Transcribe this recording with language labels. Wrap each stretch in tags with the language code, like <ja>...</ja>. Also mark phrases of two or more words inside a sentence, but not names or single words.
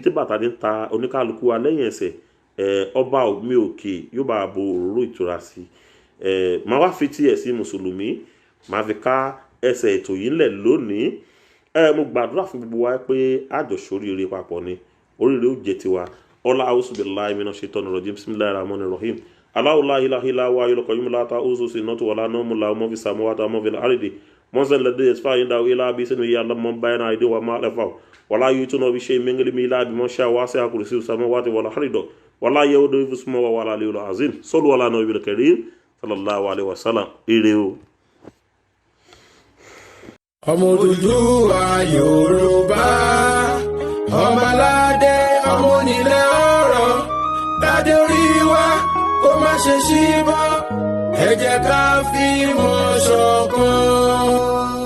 <yo>tí bàtà ní ta oníkálukú wa lẹ́yìn ẹsẹ̀ ọba mi òkè yóò bá bo òróró ìtura sí máa wá fi tí ẹ̀sìn mùsùlùmí máa fi ká ẹsẹ̀ ètò yìí ńlẹ̀ lónìí mo gbàdúrà fún gbogbo wa pé àjọṣoríire papọ̀ ni oríire ó jẹ́ tiwa ọlá</yo> <ar>أعوذ بالله من الشيطان الرجيم بسم الله الرحمن الرحيم الله لا إله إلا هو الحي القيوم لا تأخذه سنة ولا نوم له ما في السماوات وما في الأرض من ذا الذي يشفع عنده إلا بإذنه يعلم ما بين أيديهم وما خلفهم ولا يحيطون بشيء من علمه إلا بما شاء وسع كرسيه السماوات والأرض ولا يؤوده حفظهما وهو العلي العظيم صلوا على النبي الكريم صلى الله عليه وسلم</ar> <yo>ire o. ọmọ Odùduwà Yorùbá ọmọládé ọmọ onílẹ̀ ọ̀rọ̀ dádé orí wa kó má ṣe ṣíbọ́ ẹ jẹ́ ká fìmọ̀ ṣọ̀kan.</yo>